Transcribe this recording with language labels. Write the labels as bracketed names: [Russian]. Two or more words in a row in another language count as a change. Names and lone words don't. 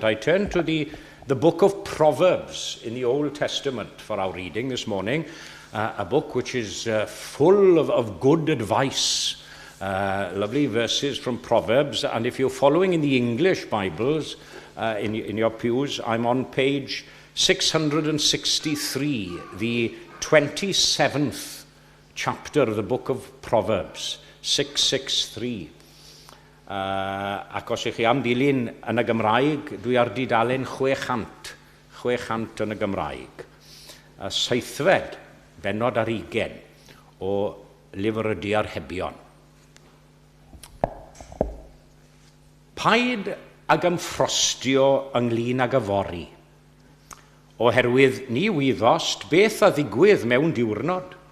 [English] I turn to the book of Proverbs in the Old Testament for our reading this morning, a book which is full of good advice Lovely verses from Proverbs. And if you're following in the English Bibles, in your pews, I'm on page 663, the 27th chapter of the book of Proverbs, 663. [Welsh] Ac os ych chi am dilyn yn y Gymraeg, dwi ar dudalen 600 yn y Gymraeg. A seithfed, bennod ar 20, o lyfr y Diarhebion. Paid ag ymffrostio ynglyn ag yfori, oherwydd ni wyddost beth a ddigwydd mewn diwrnod.